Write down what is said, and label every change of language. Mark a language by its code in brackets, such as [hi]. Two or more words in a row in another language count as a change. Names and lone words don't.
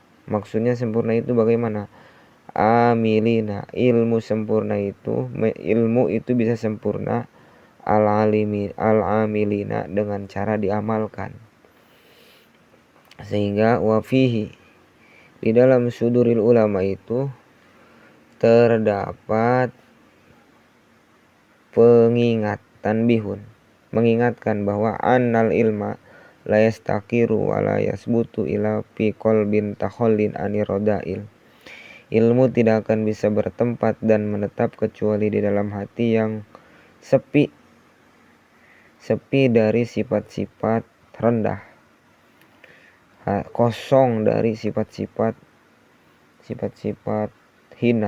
[id] Maksudnya sempurna itu bagaimana? Amilina, ilmu sempurna itu, ilmu itu bisa sempurna al-amilina dengan cara diamalkan. Sehingga wafihi, di dalam [ar] صدور العلماء [id] itu terdapat pengingat, tanbihun, mengingatkan bahwa [ar] أن العلم لا يستقر ولا يثبت إلا في قلب تخلى عن الرذائل. [id] Ilmu tidak akan bisa bertempat dan menetap kecuali di dalam hati yang sepi dari sifat-sifat rendah, kosong dari sifat-sifat hina.